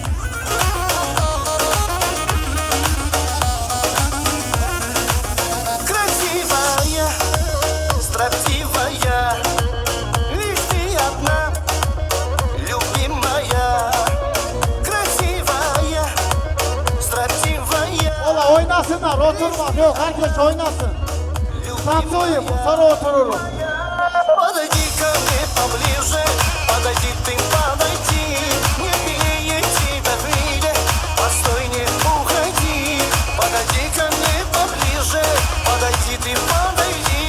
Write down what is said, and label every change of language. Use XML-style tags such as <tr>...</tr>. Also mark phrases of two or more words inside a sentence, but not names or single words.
<ru>Красивая, строптивая, лишь ты одна, любимая. Красивая, строптивая.</ru> <tr>Ola oynasınlar, oturma. Yok, herkes oynasın. Танцуем, sonra otururuz.</tr> <ru>Подойди ко мне поближе, подойди ты, подойди. Не греет тебя в мире, постой, не уходи. Подойди ко мне поближе, подойди ты, подойди.</ru>